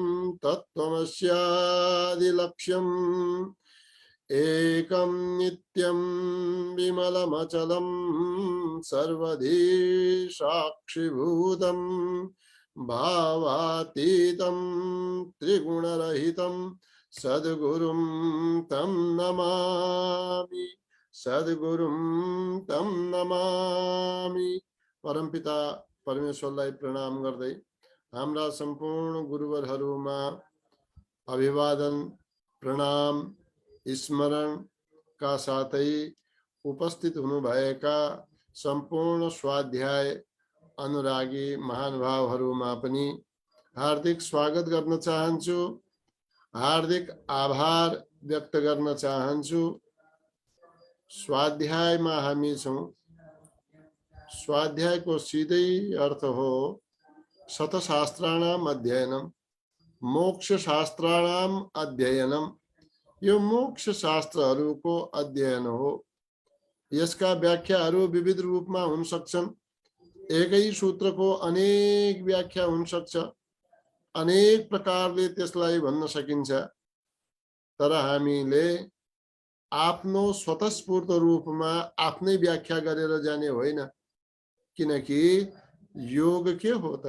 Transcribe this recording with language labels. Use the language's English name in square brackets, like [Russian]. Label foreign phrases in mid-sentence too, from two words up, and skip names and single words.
[Sanskrit] तत्त्वमस्यादिलक्ष्यम् एकं नित्यं विमलमचलं सर्वधी साक्षिभूतं भावातीतं त्रिगुणरहितं सद्गुरुं तं नमामि, सद्गुरुं तं नमामि। [Nepali] परमपिता परमेश्वरलाई प्रणाम गर्दै हाम्रा सम्पूर्ण गुरुवरहरूमा अभिवादन प्रणाम स्मरण का साथै उपस्थित हुनुभएका सम्पूर्ण स्वाध्याय अनुरागी महानुभावहरूमा पनि हार्दिक स्वागत गर्न चाहन्छु, हार्दिक आभार व्यक्त गर्न चाहन्छु। स्वाध्यायमा हामी छौं। स्वाध्याय को सीधै अर्थ हो [Sanskrit] शतशास्त्राणाम अध्ययनम, मोक्ष शास्त्राणाम अध्ययनम। [Nepali] यो मोक्ष शास्त्रहरूको अध्ययन हो। यसका व्याख्याहरू विविध रूपमा हुन सक्छन्। एकै सूत्रको अनेक व्याख्या हुन सक्छ, अनेक प्रकारले त्यसलाई भन्न सकिन्छ। तर हामीले आफ्नो स्वतस्फूर्त रूपमा आफ्नै व्याख्या गरेर जाने होइन, किनकि योग के हो त?